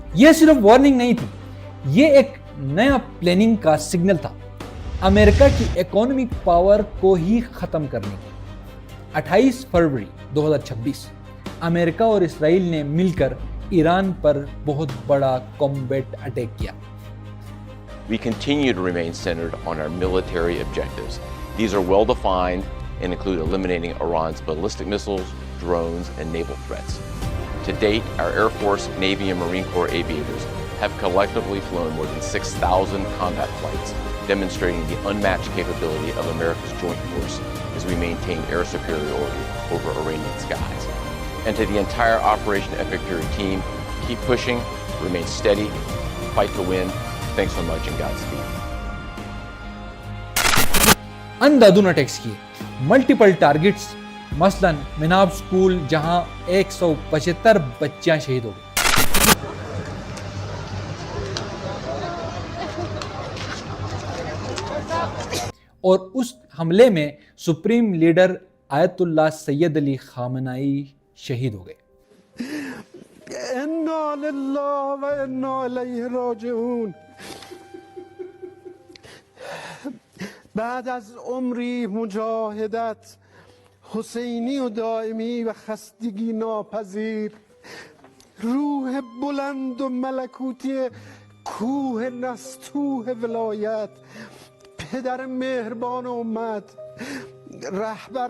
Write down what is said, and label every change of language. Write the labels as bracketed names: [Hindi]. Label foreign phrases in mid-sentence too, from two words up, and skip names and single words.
[Urdu] یہ صرف وارننگ نہیں تھی، یہ ایک نیا پلاننگ کا سگنل تھا امریکہ کی [English] economic power [Urdu] کو ہی ختم کرنے کی۔ 28 فروری 2026 امریکہ اور اسرائیل نے مل کر ایران پر بہت بڑا [English] combat attack [Urdu] کیا۔ [English] We continue to remain centered on our military objectives. These are well defined and include eliminating Iran's ballistic missiles, drones, and naval threats. To date, our Air Force, Navy, and Marine Corps aviators have collectively flown more than 6,000 combat flights, demonstrating the unmatched capability of America's joint force as we maintain air superiority over Iranian skies. And to the entire Operation Epic Fury team, keep pushing, remain steady, fight to win. Thanks so much and Godspeed. [Urdu] اندھادھند اٹیکس کیے، [English] multiple targets, [Urdu] مثلا مناب سکول جہاں 175 بچیاں شہید ہو گئی۔ اور اس حملے میں [English] supreme leader [Urdu] آیت اللہ سید علی خامنئی شہید ہو گئے۔ [Arabic] انا للہ و انا الیہ راجعون۔ [Persian] بعد از عمری مجاهدت حسینی و دائمی و خستگی ناپذیر، روح بلند و ملکوتی کوه نستوه ولایت، پدر مهربان امت، رهبر